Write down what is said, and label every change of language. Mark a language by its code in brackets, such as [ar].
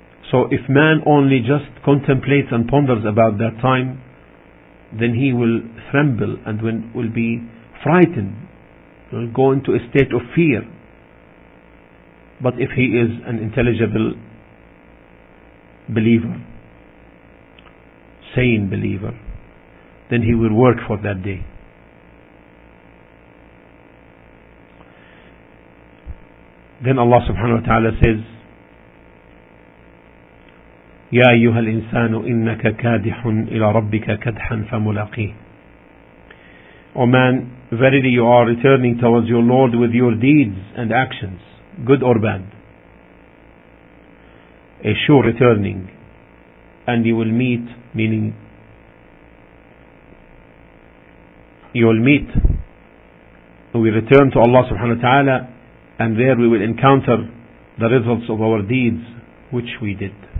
[en] So if man only just contemplates and ponders about that time, then he will tremble and will be frightened, will go into a state of fear. But if he is an intelligible believer, sane believer, then he will work for that day. Then Allah subhanahu wa ta'ala says, [ar] يا أيها الإنسان إنك كادح إلى ربك كدحا فملاقيه. [en] O man, verily you are returning towards your Lord with your deeds and actions, good or bad. A sure returning, and you will meet, meaning you will meet, we return to Allah subhanahu wa ta'ala, and there we will encounter the results of our deeds which we did.